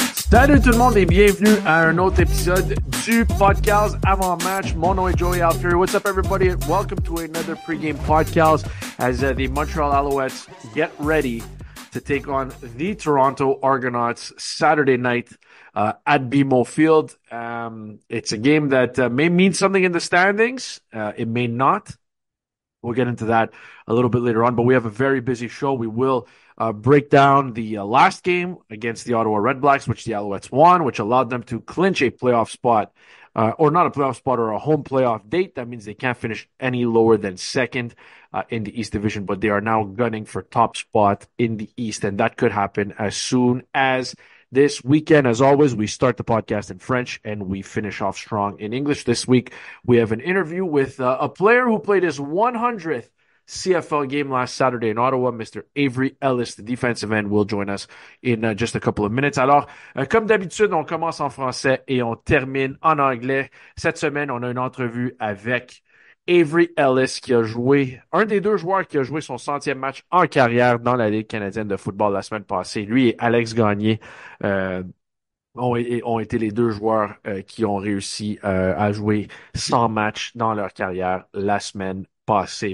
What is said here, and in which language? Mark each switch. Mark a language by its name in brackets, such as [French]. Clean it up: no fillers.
[French] Salut tout le monde et bienvenue à un autre épisode du podcast Avant-Match. Mon nom est Joey Alfieri. [English] What's up everybody? Welcome to another pregame podcast as the Montreal Alouettes get ready to take on the Toronto Argonauts Saturday night at BMO Field. It's a game that may mean something in the standings. It may not. We'll get into that a little bit later on, but we have a very busy show. We will break down the last game against the Ottawa Redblacks, which the Alouettes won, which allowed them to clinch a playoff spot, or not a playoff spot, or a home playoff date. That means they can't finish any lower than second in the East Division, but they are now gunning for top spot in the East, and that could happen as soon as this weekend. As always, we start the podcast in French and we finish off strong in English. This week, we have an interview with a player who played his 100th CFL game last Saturday in Ottawa. Mr. Avery Ellis, the defensive end, will join us in just a couple of minutes. [French] Alors, comme d'habitude, on commence en français et on termine en anglais. Cette semaine, on a une entrevue avec Avery Ellis, qui a joué, un des deux joueurs qui a joué son 100e match en carrière dans la Ligue canadienne de football la semaine passée. Lui et Alex Gagné ont été les deux joueurs qui ont réussi à jouer 100 matchs dans leur carrière la semaine passée.